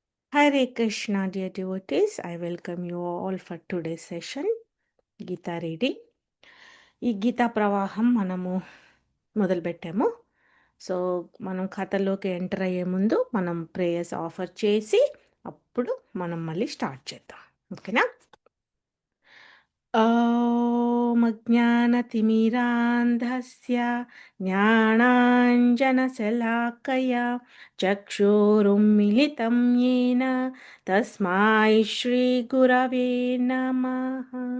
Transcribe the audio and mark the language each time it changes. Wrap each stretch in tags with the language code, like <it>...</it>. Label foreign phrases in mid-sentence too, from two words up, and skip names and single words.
<en>Hare Krishna, dear devotees. I welcome you all for today's session, Gita reading.</en> <te>ఈ గీతా ప్రవాహం మనము మొదలుపెట్టాము. సో మనం కథలోకి ఎంటర్ అయ్యే ముందు మనం</te> <en>prayers offer</en> <te>చేసి అప్పుడు మనం మళ్ళీ స్టార్ట్ చేద్దాం. ఓకేనా?</te> <sa>ॐ अज्ञानतिमिरान्धस्य ज्ञानाञ्जनशलाकया चक्षुरुन्मिलितं येन तस्मै श्रीगुरवे नमः।</sa>